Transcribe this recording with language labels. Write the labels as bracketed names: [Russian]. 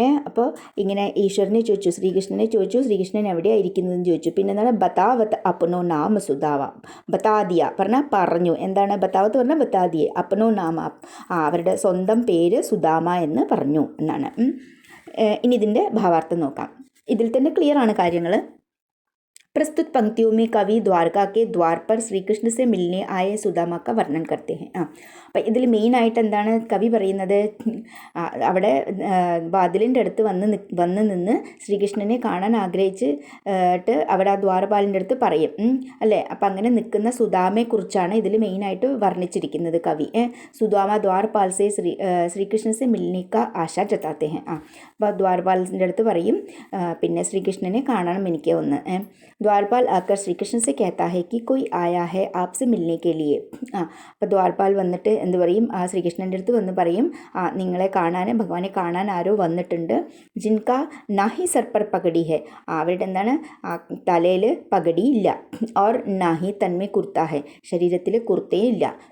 [Malayalam] അപ്പോൾ ഇങ്ങനെ ഈശ്വരനെ ചോദിച്ചു, ശ്രീകൃഷ്ണനെ ചോദിച്ചു, ശ്രീകൃഷ്ണൻ എവിടെയാണ് ഇരിക്കുന്നതെന്ന് ചോദിച്ചു. പിന്നെ എന്താണ്? [Hindi] ബതാവത്ത് അപ്പനോ നാമ സുധാവ. [Malayalam] ബതാദിയ പറഞ്ഞാൽ പറഞ്ഞു. എന്താണ് ബതാവത്ത് പറഞ്ഞാൽ? ബതാദിയെ. അപ്പനോ നാമ അവരുടെ സ്വന്തം പേര് സുധാമ എന്ന് പറഞ്ഞു എന്നാണ്. ഇനി ഇതിൻ്റെ ഭാവാർത്ഥം നോക്കാം. ഇതിൽ തന്നെ ക്ലിയർ ആണ് കാര്യങ്ങൾ. [Hindi] प्रस्तुत पंक्तियों में कवि द्वारका के द्वार पर श्री कृष्ण से मिलने आए सुदामा का वर्णन करते हैं. [Malayalam] അപ്പം ഇതിൽ മെയിനായിട്ട് എന്താണ് കവി പറയുന്നത്? അവിടെ വാതിലിൻ്റെ അടുത്ത് വന്ന് നിന്ന് ശ്രീകൃഷ്ണനെ കാണാൻ ആഗ്രഹിച്ചിട്ട് അവിടെ ആ ദ്വാരപാലിൻ്റെ അടുത്ത് പറയും അല്ലേ. അപ്പം അങ്ങനെ നിൽക്കുന്ന സുദാമയെക്കുറിച്ചാണ് ഇതിൽ മെയിനായിട്ട് വർണ്ണിച്ചിരിക്കുന്നത് കവി. [Hindi] സുദാമ ദ്വാരപാൽ സെ ശ്രീകൃഷ്ണ സെ മിൽനെ കാ ആശ ജതാത്തെ ഹെ. [Malayalam] അപ്പോൾ ദ്വാരപാലിൻ്റെ അടുത്ത് പറയും പിന്നെ ശ്രീകൃഷ്ണനെ കാണണം എനിക്ക് ഒന്ന്. [Hindi] द्वारपाल आकर श्री कृष्ण से कहता है कि कोई आया है आपसे मिलने के लिए. [Malayalam] അപ്പോൾ ദ്വാരപാൽ വന്നിട്ട് എന്ത് പറയും? ആ ശ്രീകൃഷ്ണൻ്റെ അടുത്ത് വന്ന് പറയും നിങ്ങളെ കാണാൻ, ഭഗവാനെ കാണാൻ ആരോ വന്നിട്ടുണ്ട്. [Hindi] ജിൻകാ നാഹി സർ പർ പഗടി ഹെ. [Malayalam] അവരുടെ എന്താണ് തലയിൽ പഗടിയില്ല. [Hindi] ഓർ നാഹി തന്മേ കുർത്ത ഹെ. [Malayalam] ശരീരത്തിൽ കുർത്തയില്ല.